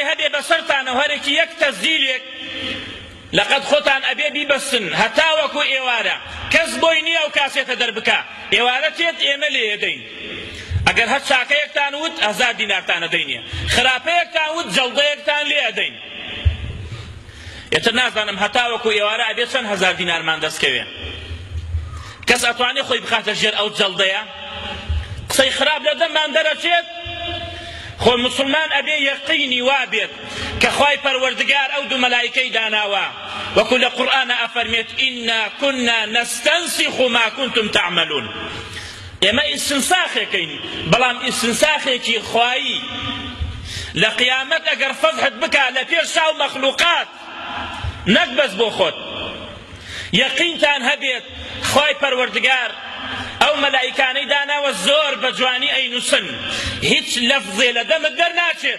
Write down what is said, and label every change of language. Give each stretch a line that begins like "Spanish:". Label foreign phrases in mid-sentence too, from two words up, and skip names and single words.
Central Kurdish: هەبێ بەسەرتانە هەرێکی یەک تەزیلێک لەقەد خۆتان ئەبێ بیبەستن هەتا وەکو ئێوارە کەس بۆی نییە ئەو کاسێتە دەربکا ئێوارە تێت ئێمە لێ دەین ئەگەر هەر چاکەیەکتان وت 1000 دینارتان ئەدەینێ خراپەیەکتان وت جەڵدەیەکتان لێ ئەدەین ئێتر نازانم هەتا وەکو ئێوارە ئەبێ چەند 1000 دینارمان دەستکەوێ کەس ئەتوانێ خۆی بخاتە ژێر ئەو جەڵدەیە قسەی خراپ لە دەممان دەرەچێت. خۆ مسلمان ئەبێ یەقینی وا بێت کە خوای پەروەردگار ئەو دوو مەلایکەی داناوە وەکو لە قورئانە ئەفەرمێت
Arabic: ئینا كنا نستنسخ ما كنتم تعملون.
Central Kurdish: ئێمە ئیستنساخێکەین بەڵام ئیستنساخێکی خوایی لە قیامەت ئەگەر فەزحت بکا لە پێش شاو مەخلوقات نەک بەس بۆ خۆت یەقینتان هەبێت خوای پەروەردگار ئەو مەلائیکانەی داناوە زۆر بە جوانی ئەینووسن هیچ لەفزێ لە دەمت دەرناچێت